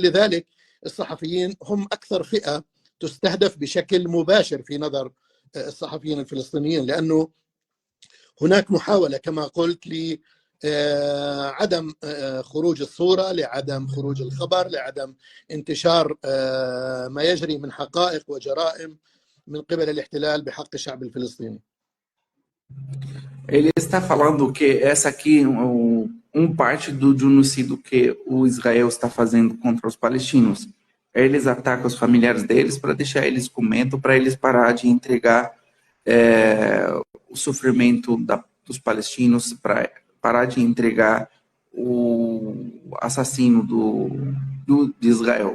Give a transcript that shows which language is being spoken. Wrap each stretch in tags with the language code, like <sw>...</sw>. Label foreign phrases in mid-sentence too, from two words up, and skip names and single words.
<ar>لذلك الصحفيين هم أكثر فئة تستهدف بشكل مباشر في نظر الصحفيين الفلسطينيين، لأنه هناك محاولة كما قلت لعدم خروج الصورة، لعدم خروج الخبر، لعدم انتشار ما يجري من حقائق وجرائم من قبل الاحتلال بحق الشعب الفلسطيني.</ar> <pt>Ele está falando que essa aqui parte do genocídio que o Israel está fazendo contra os palestinos. Eles atacam os familiares deles para deixar eles com medo, para eles parar de entregar o sofrimento dos palestinos, para parar de entregar o assassino de Israel.</pt>